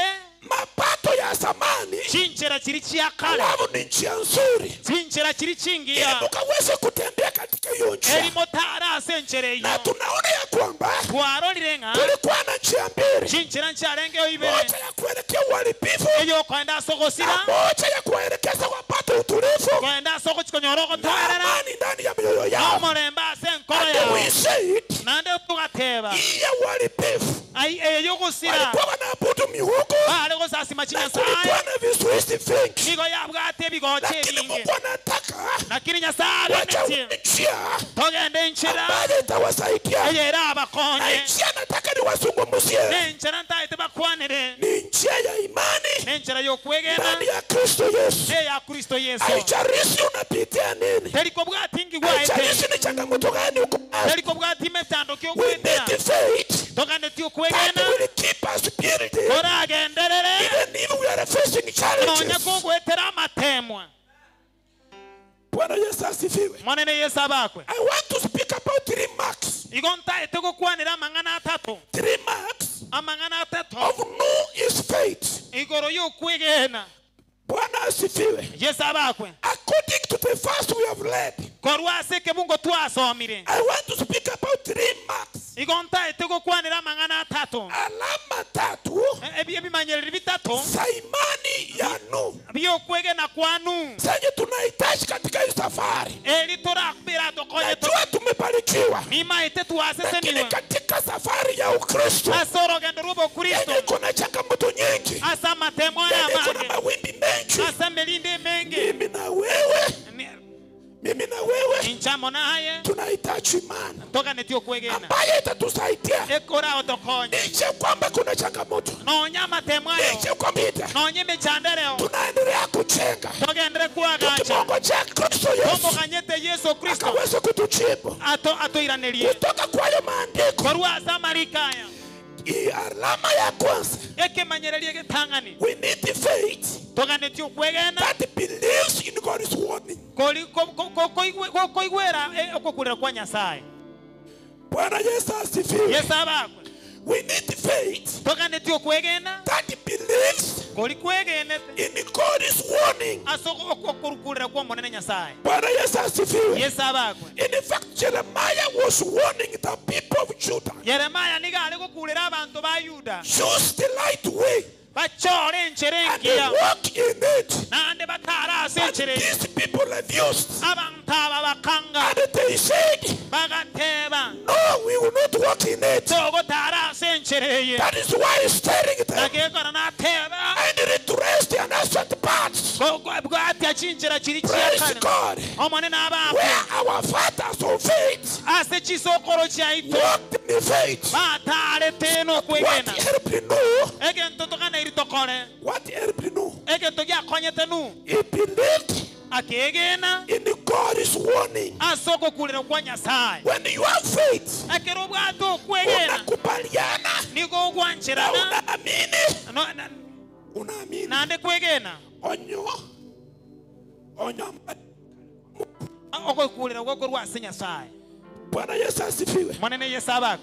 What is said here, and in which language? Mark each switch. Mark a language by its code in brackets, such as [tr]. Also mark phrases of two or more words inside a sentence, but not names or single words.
[sw] mapato ya zamani, [guz] chinchera kiri kya kale [sw] alafu ni njia nzuri, [guz] chinchera kiri [sw] ili [guz] chingira [sw] mukaweze kutembea katika hiyo njia. [guz] eri motara asenchera [sw] Na [guz] eyo [sw] tunaona ya kwamba [guz] twarorire ng'a [sw] kulikuwa na njia mbili, [guz] chinchera nkyarengeyo ibere [sw] moja ya kuelekea uharibifu [guz] eyo kwenda [sw] na [guz] asogosira [sw] moja ya kuelekeza wapate wapate utulivu [guz] kwenda soko chikonyoroko [sw] na [guz] twerera [sw] amani ndani ya mioyo yao. [guz] omoremba ase enkoro [en] And [sw] yao [en] we say it, [guz] nande tugateba [sw] iya walipevu [guz] eyo gusira [sw] walikuwa wanaabudu miungu [guz] bari gusasima [sw] na [guz] chinyasaye [sw] kulikuwa na vizuizi vingi, [guz] nigo yabwate ebigoche [sw] lakini [guz] ebingi [sw] Mungu anataka [guz] lakini nyasaye [sw] wacha [guz] aremetie [sw] njia [guz] togenda enchera [sw] ambayo itawasaidia. [guz] eyo era [sw] Na [guz] abakonye [sw] njia nataka niwazungumzie [guz] nenchera ntaite bakwanire [sw] ni njia ya imani [guz] nenchera yokwegena [sw] ndani ya Kristo Yesu. [guz] eya kristo yesu [sw] Haijalishi unapitia nini, [guz] teriko bwatingi [sw] haijalishi [guz] gwaete [sw] ni changamoto gani uko nazo, [guz] teriko bwatime tandokyo [en] we [guz] kwendera [en] need faith [guz] togende tio [en] that [guz] kwegena [en] will keep us building [guz] oragenderere [en] even if we are facing [guz] nonya [en] challenges. [guz] kugwetera amatemwa [sw] Bwana Yesu asifiwe. [guz] monene yesu abakwe [en] I want to speak about 3 marks. [guz] igo ntaite gukwanira amang'ana atatu [en] 3 marks [guz] amang'ana atatu [en] of no is faith. [guz] igoro yokwegena [sw] Bwana asifiwe. [guz] yesu abakwe [en] According to the verse we have read, [guz] korwa ase ekebungo twasomire [en] I want to speak about 3 marks. [guz] igo ntaite gukwanira amang'ana atatu [sw] Alama tatu [guz] ebimanyereri bitatu [sw] za imani ya Nuhu [guz] byokwegena kwanu [sw] zenye tunahitaji katika hii safari. [guz] eri torakubira tokonye [sw] Najua tumebarikiwa, [guz] nimaite [sw] lakini [guz] twaseseniwe [sw] katika safari ya Ukristo [guz] ase orogendo rw'obokristo [sw] yenye iko na changamoto nyingi, [guz] ase amatemo [sw] yenye iko na [guz] ayamange [sw] mawimbi mengi, [guz] ase emelinde emenge [sw] mimi na wewe [guz] inchamo naye [sw] tunahitaji imani [guz] toganeti okwegena [sw] ambayo itatusaidia [guz] ekorao tokonye [sw] licha kwamba kuna changamoto, [guz] nonya amatemo ayo [sw] licha kwamba [guz] nonya emichandereo [sw] tunaendelea kujenga [guz] togendere kwagacha [sw] tukimongojea Kristo Yesu [guz] tomoganyete yesu kristo [sw] akaweze kutujibu [guz] atoiranerie [sw] kutoka kwa hayo maandiko. [guz] korwa ase amarikaya [sw] Hii alama ya kwanza, [guz] ekemanyereri egetang'ani [en] we need faith [guz] toganeti okwegena [en] that believes in God's warning. [guz] koigwera okukurira kwa nyasaye [sw] Bwana Yesu asifiwe. [guz] yesu abakwe [en] We need faith [guz] toganeti okwegena [en] that believes [guz] koli kwegenete [en] in God's warning. [guz] ase okurukurira kwa omonene nyasaye [sw] Bwana Yesu asifiwe. [guz] yesu abakwe [en] In fact, Jeremiah was warning the people of Judah. [guz] yeremaya nigo ari gukurira abantu ba yuda [en] Choose the right way [guz] bachore enchera [en] and they [guz] engiya [en] walk in it. [guz] nande batara ase [en] But [guz] enchera [en] these people refused. [guz] abantu aba bakanga [en] And they said, [guz] bagateba [en] no, we will not walk in it. [guz] togotara ase enchera eye [en] That is why he's telling them, [guz] nagekora nateba [en] and retrace the unanswered parts. [guz] bwatya chinchera kiri [en] Praise [guz] kyakane [en] God. [guz] omonene abakwe [en] Where our fathers of faith [guz] ase chisokoro kyaitu [en] walked in faith. [guz] batarete [en] What [guz] n'okwegena [en] helped Noah? [guz] egento togana iri tokore [en] What helped Noah? [guz] egento gyakonyete nu [en] He believed [guz] akegena [en] in God's warning. [guz] ase okukurira kwa nyasaye [en] When you have faith, [guz] ekero obwate okwegena [sw] unakubaliana [guz] nigo [sw] na [guz] ogwanchirana [sw] unaamini [guz] nande kwegena [sw] onyo [guz] okokurira gwokorwa ase nyasaye [sw] Bwana Yesu asifiwe. [guz] monene yesu abakwe